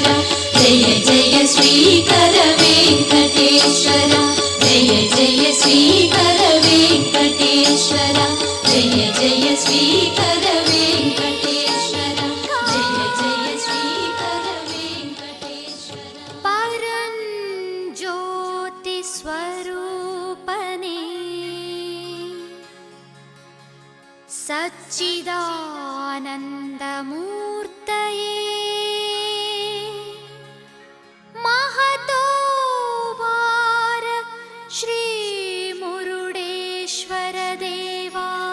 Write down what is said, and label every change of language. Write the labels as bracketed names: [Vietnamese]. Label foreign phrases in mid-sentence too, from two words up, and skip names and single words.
[Telugu] జయ జయ శ్రీకర వెంకటేశ్వర. జయ జయ శ్రీకర వెంకటేశ్వర. జయ జయ శ్రీకర వెంకటేశ్వర. జయ జయ శ్రీకర వెంకటేశ్వర. [Sanskrit] ಪರಂ ಜ್ಯೋತಿ ಸ್ವರೂಪನೇ ಸಚ್ಚಿದಾನಂದ ಮೂರ್ತಯೇ ಮಹತೋ ಭಾರ ಶ್ರೀ ಮುರುಡೇಶ್ವರ ದೇವಾ.